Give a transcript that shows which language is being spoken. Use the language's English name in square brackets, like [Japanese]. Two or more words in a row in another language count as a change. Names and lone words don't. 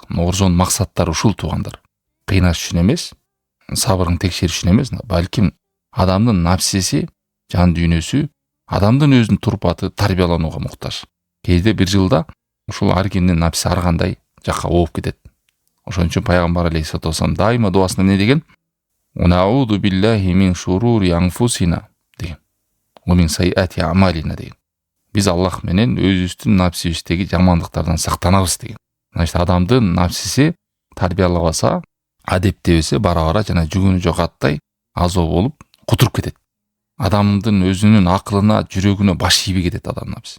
[Kyrgyz] Орозонун максаттары ушул туугандар. Кыйнаш үчүн эмес, сабырын текшериш үчүн эмес, балким адамдын напсиси, жан дүйнөсү, адамдын өзүнүн турпаты тарбияланууга муктаж. Кээде бир жылда ушул ар кимдин напсиси ар кандай жакка ооп кетет. Ошон үчүн пайгамбар [Arabic] عليه الصلاة والسلام [Kyrgyz] дайыма дуасында эмне деген? [Arabic] نعوذ بالله من شرور أنفسنا деген. من سيئات أعمالنا [Kyrgyz] деген. Биз Аллах менен өзүбүздүн напсибиздеги жамандыктардан сактанабыз деген. Значит, адамдын напсиси тарбиялабаса, адептебесе бара-бара жана жүгүнү жок аттай азоо болуп кутуруп кетет. Адамдын өзүнүн акылына, жүрөгүнө баш ийбей кетет адам напси.